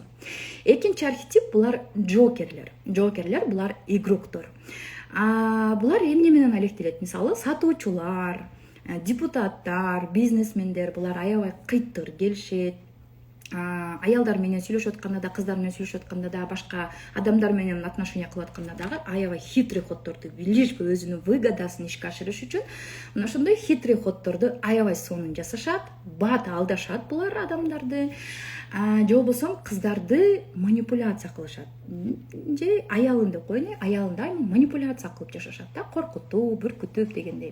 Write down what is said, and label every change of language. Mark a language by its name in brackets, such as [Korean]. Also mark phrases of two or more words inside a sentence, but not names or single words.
[Kyrgyz] Экинчи архетип булар джокерлер. Джокерлер булар игроктор. Булар эмне менен алектелет? Мисалы, сатуучулар, депутаттар, бизнесмендер булар аябай кыйтыр келишет. Аялдар менен сүйлөшүп атканда да, кыздар менен сүйлөшүп атканда да, башка адамдар менен отношения кылып атканда дагы аябай [Russian] хитрый ходдорду, лишь бы [Kyrgyz] өзүнүн выгодасын ишке ашырыш үчүн мына ошондой [Russian] хитрый ходдорду [Kyrgyz] аябай сонун жасашат, бат алдашат булар адамдарды, же болбосо кыздарды манипуляция кылышат. Же аялын деп коеюн, аялында манипуляция кылып жашашат да, коркутуу, бүркүтүп дегендей.